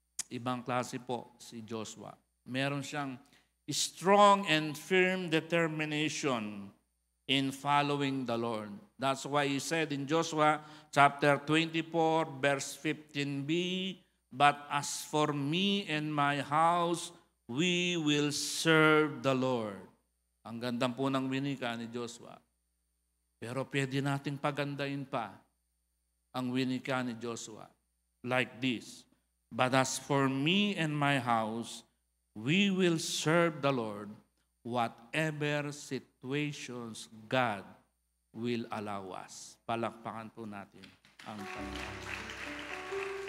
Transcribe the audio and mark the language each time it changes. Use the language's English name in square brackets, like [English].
[Filipino] Ibang klase po si Joshua. Meron siyang [English] strong and firm determination in following the Lord. That's why he said in Joshua chapter 24, verse 15b, but as for me and my house, we will serve the Lord. [Filipino] Ang ganda po ng winika ni Joshua. Pero pwede nating pagandahin pa ang winika ni Joshua [English] like this. But as for me and my house, we will serve the Lord whatever situations God will allow us. [Filipino] Palakpakan po natin ang Panginoon.